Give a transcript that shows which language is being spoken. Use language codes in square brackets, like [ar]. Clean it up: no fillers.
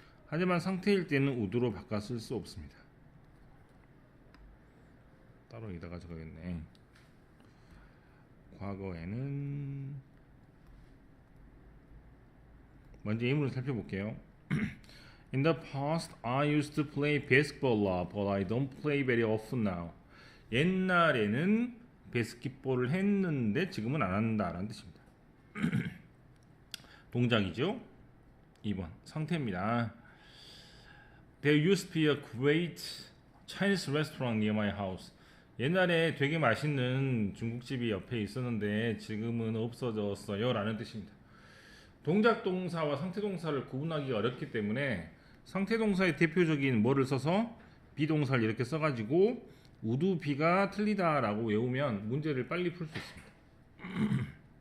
[ko] 하지만 상태일 때는 would로 바꿔 쓸 수 없습니다. 따로 여기다 가져가겠네. 과거에는 먼저 예문을 살펴볼게요. [en] In the past, I used to play basketball a lot, but I don't play very often now. [ko] 옛날에는 바스켓볼을 했는데 지금은 안 한다라는 뜻입니다. 동작이죠. 2번 상태입니다. [en] There used to be a great Chinese restaurant near my house. [ko] 옛날에 되게 맛있는 중국집이 옆에 있었는데 지금은 없어졌어요 라는 뜻입니다. 동작 동사와 상태 동사를 구분하기가 어렵기 때문에 상태 동사의 대표적인 뭐를 써서 비동사를 이렇게 써가지고 would be가 틀리다 라고 외우면 문제를 빨리 풀 수 있습니다.